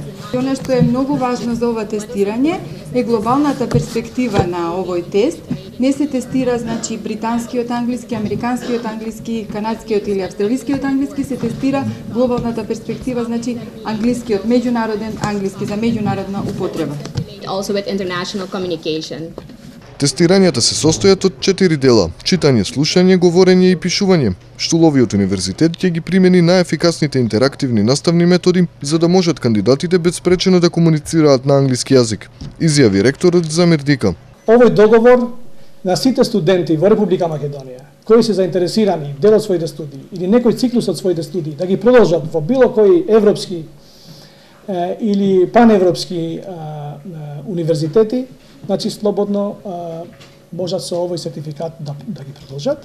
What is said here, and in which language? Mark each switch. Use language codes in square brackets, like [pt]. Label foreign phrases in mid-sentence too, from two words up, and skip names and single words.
[mk] И она што е многу важно за ова тестирање е глобалната перспектива на овој тест. Не се тестира значи британскиот англиски, американскиот англиски, канадскиот или австралискиот англиски, се тестира глобалната перспектива, значи англискиот меѓународен англиски за меѓународна употреба. [en] Also with international communication. [mk] Тестирањата се состојат од 4 дела: читање, слушање, говорење и пишување. Штуловиот универзитет ќе ги примени најефикасните интерактивни наставни методи за да можат кандидатите безпречено да комуницираат на англиски јазик, изјави ректорот Замир Дика. Овој договор на сите студенти во Република Македонија кои се заинтересирани дел од своите студии или некој циклус од своите студии да ги продолжат во било кој европски или паневропски универзитети, значи слободно можат со овој сертификат да ги продолжат.